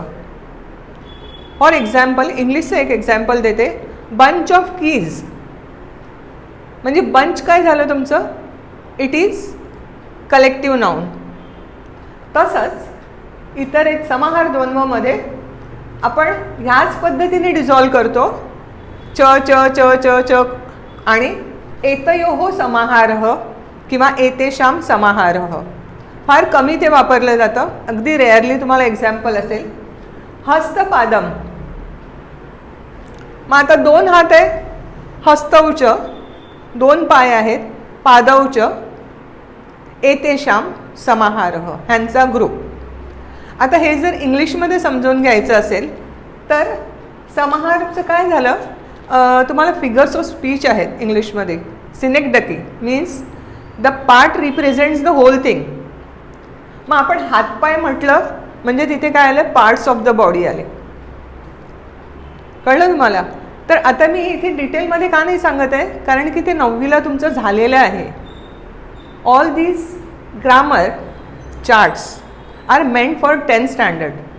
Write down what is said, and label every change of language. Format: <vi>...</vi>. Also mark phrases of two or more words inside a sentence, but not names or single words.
<en>for example</en> <mr>इंग्लिशचं एक एक्झाम्पल देते,</mr> <en>bunch of keys.</en> <mr>म्हणजे बंच काय झालं तुमचं,</mr> <en>it is collective noun.</en> <mr>तसंच इतर समाहार द्वंद्वमध्ये आपण ह्याच पद्धतीने डिझॉल्व करतो,</mr> <sa>च च च च च. आणि एतयोः समाहारः किंवा एतेषां समाहारः,</sa> <mr>फार कमी ते वापरलं जातं, अगदी रेअरली तुम्हाला एक्झाम्पल असेल, हस्तपादम. मग आता 2 हात आहे, हस्तौच, 2 पाय आहेत,</mr> <sa>पादौच, एतेषां समाहारः,</sa> <mr>ह्यांचा ग्रुप. आता हे जर इंग्लिशमध्ये समजून घ्यायचं असेल तर समाहारचं काय झालं, तुम्हाला</mr> <en>figures of speech</en> <mr>आहेत इंग्लिशमध्ये.</mr> <en>synecdoche means the part represents the whole thing.</en> <mr>मग आपण हातपाय म्हटलं म्हणजे तिथे काय आलं,</mr> <en>parts of the body</en> <mr>आले. कळलं तुम्हाला. तर आता मी इथे डिटेलमध्ये का नाही सांगत आहे, कारण की ते 9वीला तुमचं झालेलं आहे.</mr> <en>all these grammar charts are meant for 10th standard.</en>